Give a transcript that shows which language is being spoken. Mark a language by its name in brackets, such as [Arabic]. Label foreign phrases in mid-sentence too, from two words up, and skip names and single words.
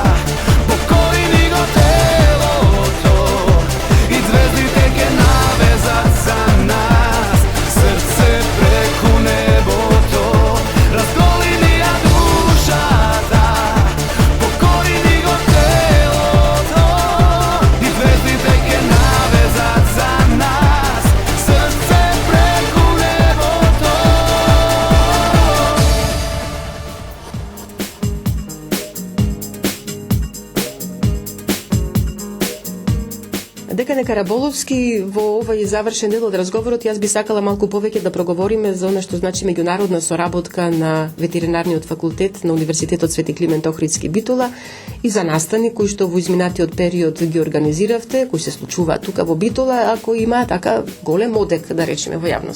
[Macedonian] покори ми го телото, и ѕвезди теке навезат за нас, срце преку небото. Разголи ми ја душата, покори ми го телото, и ѕвезди теке навезат за нас, срце преку небото. Декане Караболовски, во овој завршен дел од разговорот, јас би сакала малку повеќе да проговориме за она што значи меѓународна соработка на ветеринарниот факултет на Универзитетот Свети Климент Охридски Битола и за настани кои што во изминатиот период ги организиравте, кои се случуваат тука во Битола, а кои има така голем одек, да речеме, во јавност.